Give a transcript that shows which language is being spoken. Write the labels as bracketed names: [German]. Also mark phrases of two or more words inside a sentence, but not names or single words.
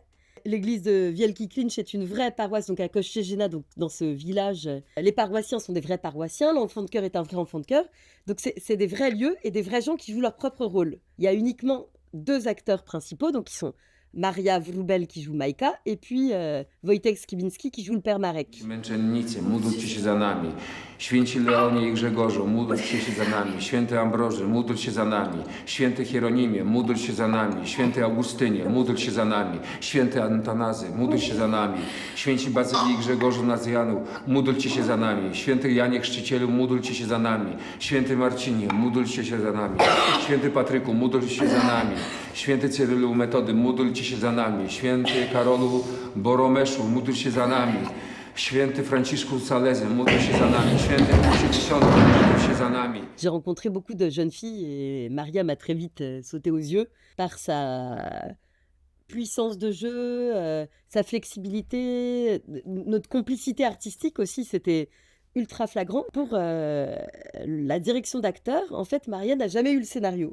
[French] L'église de Wielki Klinch est une vraie paroisse, donc à Kościerzyna, donc dans ce village. Les paroissiens sont des vrais paroissiens, l'enfant de chœur est un vrai enfant de chœur. Donc c'est des vrais lieux et des vrais gens qui jouent leur propre rôle. Il y a uniquement 2 acteurs principaux, donc qui sont Maria Wrubel qui joue Majka et puis Wojtek Skibinski qui joue le père Marek. [Polish] Męczennicy, módlcie się za nami. Święci Leonie i Grzegorzu, módlcie się za nami. Święty Ambroży, módl się za nami. Święty Hieronimie, módl się za nami. Święty Augustynie, módl się za nami. Święty Antanazy, módl się za nami. Święci Bazylii i Grzegorzu Nazjanu, módlcie się za nami. Święty Janie Chrzcicielu, módlcie się za nami. Święty Marcinie, módlcie się za nami. Święty Patryku, módl się za nami. Święty Cyrylu Metody, módlcie się za nami. Święty Karolu Boromeszu, módl się za nami. Święty Franciszku Salezy, módl się za nami. Święty Kusie Dziesiąty, módl się za nami. [French] J'ai rencontré beaucoup de jeunes filles et Maria m'a très vite sauté aux yeux par sa puissance de jeu, sa flexibilité, notre complicité artistique aussi, c'était ultra flagrant. Pour la direction d'acteur, en fait, Maria n'a jamais eu le scénario.